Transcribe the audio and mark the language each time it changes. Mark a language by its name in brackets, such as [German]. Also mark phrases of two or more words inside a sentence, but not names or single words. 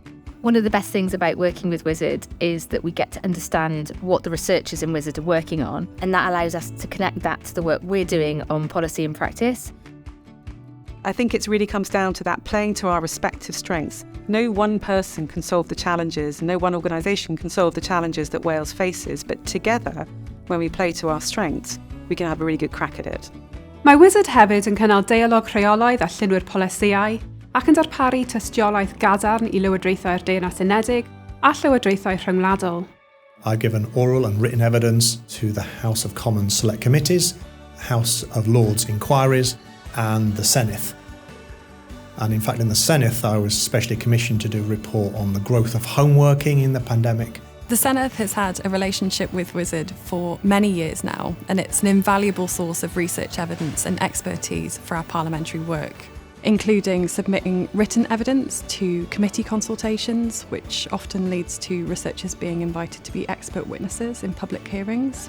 [English] One of the best things about working with WISERD is that we get to understand what the researchers in WISERD are working on, and that allows us to connect that to the work we're doing on policy and practice. I think it really comes down to that playing to our respective strengths. No one person can solve the challenges, no one organisation can solve the challenges that Wales faces, but together, when we play to our strengths, we can have a really good crack at it. [Welsh] Mae WISERD hefyd yn cynnal deialog rheolaidd a llunwyr polisïau, ac yn darparu tystiolaeth gadarn i lywodraethau'r Deyrnas Unedig a llywodraethau rhyngwladol. [English] I give an oral and written evidence to the House of Commons Select Committees, House of Lords Inquiries and the Senedd. And in fact in the Senedd I was specially commissioned to do a report on the growth of home working in the pandemic. The Senedd has had a relationship with WISERD for many years now, and it's an invaluable source of research evidence and expertise for our parliamentary work, including submitting written evidence to committee consultations, which often leads to researchers being invited to be expert witnesses in public hearings.